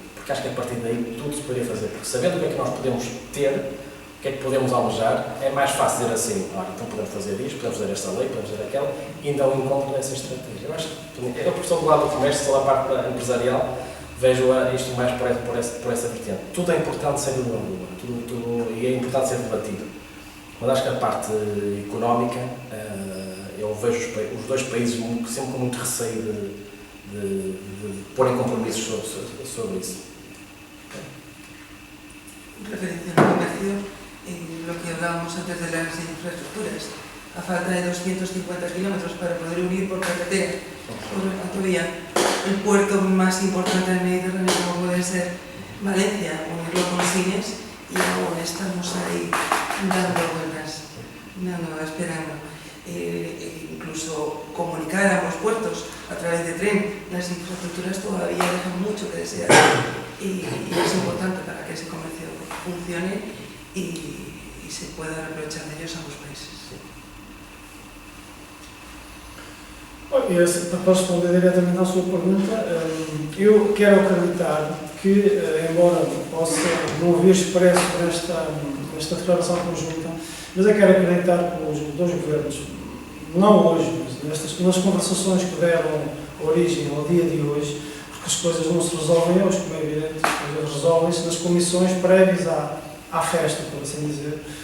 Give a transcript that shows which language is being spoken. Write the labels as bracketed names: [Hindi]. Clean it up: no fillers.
[Portuguese] Porque acho que a partir daí tudo se poderia fazer. Porque sabendo o que é que nós podemos ter, o que é que podemos almejar, é mais fácil dizer assim, então podemos fazer isto, podemos fazer esta lei, podemos fazer aquela, e ainda ao encontro dessa estratégia. Eu acho que eu, por estou do lado do comércio, sou da parte empresarial, vejo isto mais por essa vertente. Tudo é importante sem dúvida alguma, e é importante ser debatido. Mas acho que a parte económica, eu vejo os dois países sempre com muito receio de porem compromissos sobre isso. [Spanish] Referencia al comercio, lo que hablábamos antes de las infraestructuras. A falta de 250 kilómetros para poder unir por carretera por autovía el puerto más importante del Mediterráneo, como puede ser Valencia, unirlo con Sines, y aún estamos ahí dando vueltas, esperando. Incluso comunicar a ambos puertos a través de tren, las infraestructuras todavía dejan mucho que desear y es importante para que ese comercio funcione y se pueda aprovechar de ellos ambos países. [Portuguese] Para responder diretamente à sua pergunta, eu quero acreditar que, embora possa não haver expresso nesta declaração conjunta, mas eu quero acreditar que os dois governos, não hoje, mas nas conversações que deram origem ao dia de hoje, porque as coisas não se resolvem hoje, como é evidente, as coisas resolvem-se nas comissões prévias à festa, por assim dizer.